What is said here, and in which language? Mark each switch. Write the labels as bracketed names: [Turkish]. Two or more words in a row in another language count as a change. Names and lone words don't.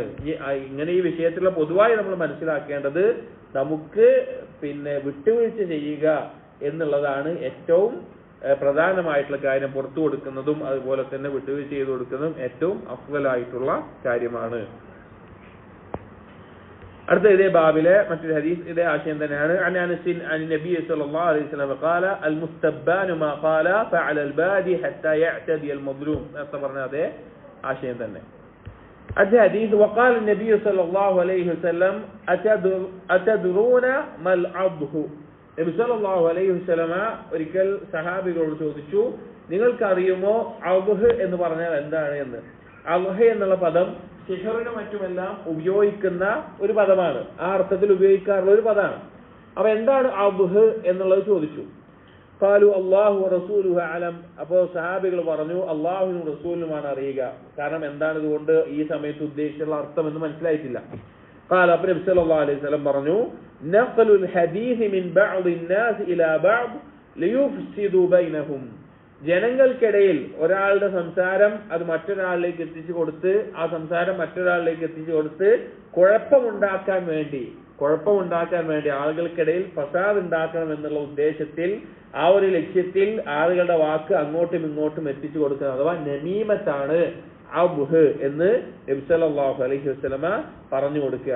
[Malayalam] ഇങ്ങനെ ഈ വിഷയത്തിലുള്ള പൊതുവായി നമ്മൾ മനസ്സിലാക്കേണ്ടത്, നമുക്ക് വിട്ടുവീഴ്ച ചെയ്യുക എന്നുള്ളതാണ് ഏറ്റവും പ്രധാനമായിട്ടുള്ള കാര്യം. പുറത്തു കൊടുക്കുന്നതും അതുപോലെ തന്നെ വിട്ടുവീഴ്ച ചെയ്തു കൊടുക്കുന്നതും ഏറ്റവും അഫ്ളലായിട്ടുള്ള കാര്യമാണ്. അടുത്ത ഇതേ ബാബിലെ മറ്റൊരു ഹദീസ് ഇതേ ആശയം തന്നെയാണ്. [Arabic] عن انس عن النبي صلى الله عليه وسلم قال المستبان ما قال فعلى البادي حتى يعتدي المظلوم. [Malayalam] പറഞ്ഞ അതേ ആശയം തന്നെ. അടുത്ത ഹദീസ് [Arabic] وقال النبي صلى الله عليه وسلم أتدرون ما العضه. [Malayalam] നബി [Arabic] صلى الله عليه وسلم [Malayalam] ഒരിക്കൽ സഹാബികളോട് ചോദിച്ചു, നിങ്ങൾക്കറിയുമോ അദ്ഹ് എന്ന് പറഞ്ഞാൽ എന്താണ് എന്ന്? അദ്ഹ് എന്നുള്ള പദം സിഹറിനും മറ്റുമെല്ലാം ഉപയോഗിക്കുന്ന ഒരു പദമാണ്, ആ അർത്ഥത്തിൽ ഉപയോഗിക്കാറുള്ള ഒരു പദമാണ്. അപ്പൊ എന്താണ് അദ്ഹ് എന്നുള്ളത് ചോദിച്ചു. [Arabic] قالوا الله ورسوله أعلم. [Malayalam] അപ്പോൾ സഹാബികൾ പറഞ്ഞു, അല്ലാഹുവിനും റസൂലിനുമാണ് അറിയുക. കാരണം എന്താണ് ഇതുകൊണ്ട് ഈ സമയത്ത് ഉദ്ദേശിച്ചുള്ള അർത്ഥം എന്ന് മനസ്സിലായിട്ടില്ല. [Arabic] قال ابن صلى الله عليه وسلم പറഞ്ഞു, نقل الحديث من بعض الناس الى بعض ليفسدوا بينهم. [Malayalam] ജനങ്ങൾക്കിടയിൽ ഒരാളുടെ സംസാരം അത് മറ്റൊരാളിലേക്ക് എത്തിച്ചു കൊടുത്ത്, ആ സംസാരം മറ്റൊരാളിലേക്ക് എത്തിച്ചു കൊടുത്ത് കുഴപ്പമുണ്ടാക്കാൻ വേണ്ടി ആളുകൾക്കിടയിൽ ഫസാദ് ഉണ്ടാക്കണം എന്നുള്ള ഉദ്ദേശത്തിൽ, ആ ഒരു ലക്ഷ്യത്തിൽ ആളുകളുടെ വാക്ക് അങ്ങോട്ടും ഇങ്ങോട്ടും എത്തിച്ചു കൊടുക്കുന്നത്, അഥവാ നമീമത്താണ് അദ്ഹ് എന്ന് നബി [Arabic] صلى الله عليه وسلم [Malayalam] പറഞ്ഞു കൊടുക്കുകയാണ്.